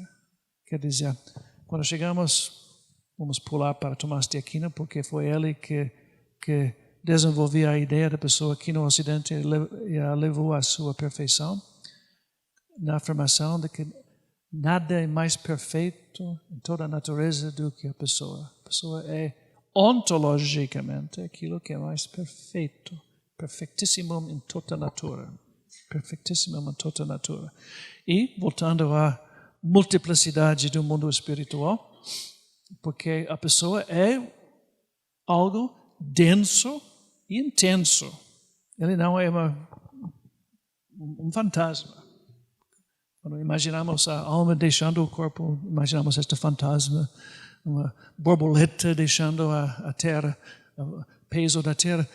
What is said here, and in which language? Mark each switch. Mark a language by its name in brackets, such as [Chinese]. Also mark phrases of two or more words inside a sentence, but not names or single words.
[Portuguese] Quer dizer, quando vamos pular para Tomás de Aquino, porque foi ele que desenvolveu a ideia da pessoa aqui no Ocidente e a levou à sua perfeição, na afirmação de que nada é mais perfeito em toda a natureza do que a pessoa. A pessoa é ontologicamente aquilo que é mais perfeito, [Latin] perfectissimum in tota natura. Perfectissimum in tota natura. [Portuguese] E, voltando à multiplicidade do mundo espiritual, porque a pessoa é algo denso e intenso. Ele não é um fantasma. Quando imaginamos a alma deixando o corpo, imaginamos este fantasma, uma borboleta deixando a terra, o peso da terra.